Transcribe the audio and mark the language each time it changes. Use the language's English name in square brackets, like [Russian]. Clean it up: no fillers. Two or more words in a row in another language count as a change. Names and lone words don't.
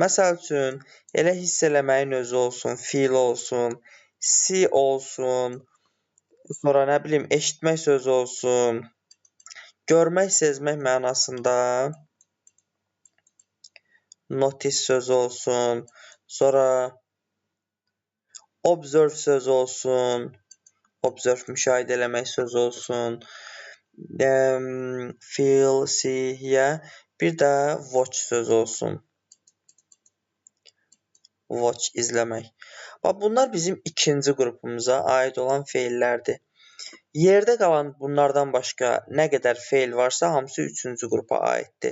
[Azerbaijani] Məsəl üçün, elə hiss eləməyin özü olsun, feel olsun, see olsun, sonra nə bilim, eşitmək sözü olsun, görmək, sezmək mənasında notice sözü olsun, sonra observe sözü olsun, observe müşahidə eləmək sözü olsun, [English] feel, see, hear, [Azerbaijani] bir də watch sözü olsun. Watch, izləmək. Bunlar bizim ikinci qrupumuza aid olan feillərdir. Yerdə qalan bunlardan başqa nə qədər feil varsa, hamısı üçüncü qrupa aiddir.